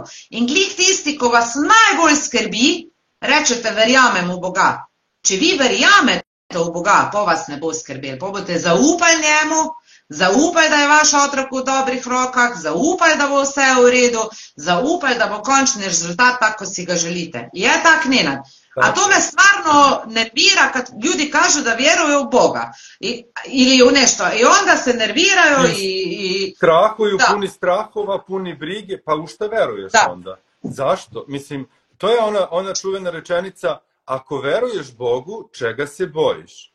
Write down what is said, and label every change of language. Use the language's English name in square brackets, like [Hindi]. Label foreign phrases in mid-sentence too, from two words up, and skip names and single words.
[Slovenian] In glih tisti, ko vas najbolj skrbi, rečete, verjamem v Boga. Če vi verjamete v Boga, pa vas ne bo skrbel, pa boste zaupali njemu, zaupali, da je vaš otrok v dobrih rokah, zaupali, da bo vse v redu, zaupali, da bo končni rezultat tako, kot si ga želite. Je tak, Nenad? [Croatian] A to me stvarno nervira, kad ljudi kažu da vjeruju u Boga ili u nešto i onda se nerviraju i... [Serbian] Strahuju, puni strahova, puni brige, pa u šta veruješ onda? Zašto? Mislim, to je ona čuvena rečenica, ako veruješ Bogu, čega se bojiš?